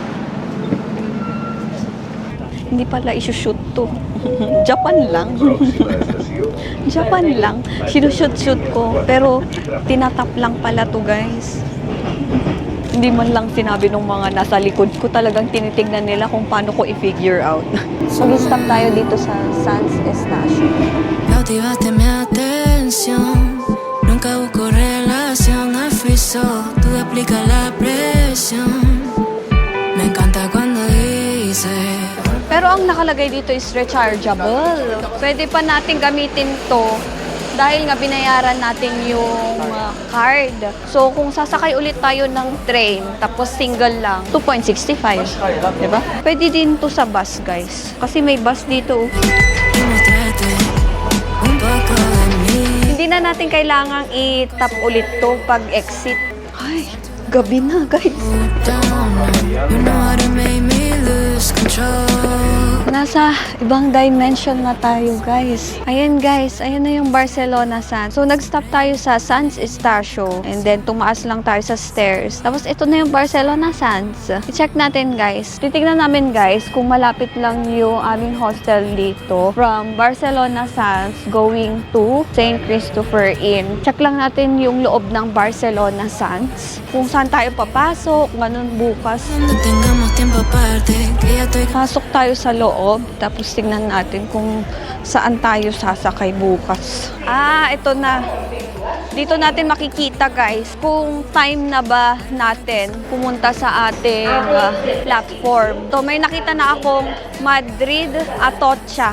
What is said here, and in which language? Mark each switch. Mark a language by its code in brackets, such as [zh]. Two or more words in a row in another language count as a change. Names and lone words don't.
[tl] Hindi pala isushoot to. Japan lang. Japan lang. Sinushoot-shoot ko. Pero, tinatap lang pala to, guys. Hindi man lang sinabi nung mga nasa likod ko. Talagang tinitignan nila kung paano ko i-figure out. So, stop tayo dito sa Sands Estacio. [es] Cautivaste mi atención. Nunca busco relación. [en] I feel so. [es] Tú explicas la presión. Me encanta cuando dices. [tl] Pero ang nakalagay dito is rechargeable. Pwede pa natin gamitin to dahil nga binayaran natin yung card. So, kung sasakay ulit tayo ng train, tapos single lang, 2.65. Diba? Pwede din to sa bus, guys. Kasi may bus dito. [es] Y mostrarte un poco de mí. [tl] Hindi na natin kailangang i-tap ulit to pag exit. Ay, gabi na, guys. [en] You know how to make me lose control. [tl] Nasa ibang dimension na tayo, guys. Ayan, guys. Ayan na yung Barcelona Sands. So, nag-stop tayo sa Sands Estacio. And then, tumaas lang tayo sa stairs. Tapos, ito na yung Barcelona Sands. I-check natin, guys. Titignan namin, guys, kung malapit lang yung aming hostel dito. [en] From Barcelona Sands going to St. Christopher Inn. [tl] Check lang natin yung loob ng Barcelona Sands. Kung saan tayo papasok, ganun bukas. [es] Cuando tengamos tiempo aparte, que ya estoy [tl] Pasok tayo sa loob, tapos tingnan natin kung saan tayo sasakay bukas. Ito na. Dito natin makikita, guys, kung time na ba natin pumunta sa ating platform. So, may nakita na akong Madrid Atocha.